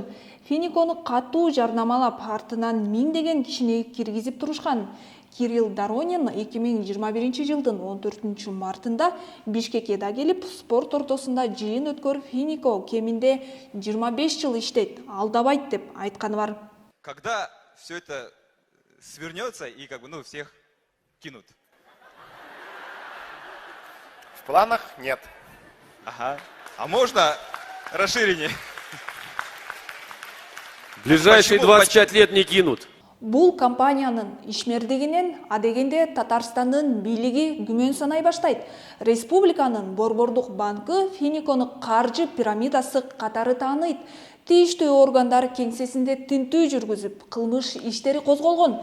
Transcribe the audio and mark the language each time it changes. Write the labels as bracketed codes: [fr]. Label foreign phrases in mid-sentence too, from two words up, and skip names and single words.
[ky] Феникону катуу жарнамалап, артынан миңдеген кишини киргизип турушкан. Кирилл Доронин 2021 жылдын 14 мартында Бишкекке келип, спорт ортосунда жыйын өткөрүп, Фенико кеминде 25 жыл иштейт, алдабайт деп айтканы бар. [ru] Когда все это свернется и всех кинут? В планах нет. Ага. А можно расширение? Ближайшие 25 лет не кинут. [ky] Бул компаниянын ишмердигинен адегенде Татарстандын бийлиги күмөн санай баштайт. Республиканын Борбордук банкы Феникону каржы пирамидасы катары тааныйт. Тийиштүү органдар кеңсесинде тинтүү жүргүзүп, кылмыш иштери козголгон.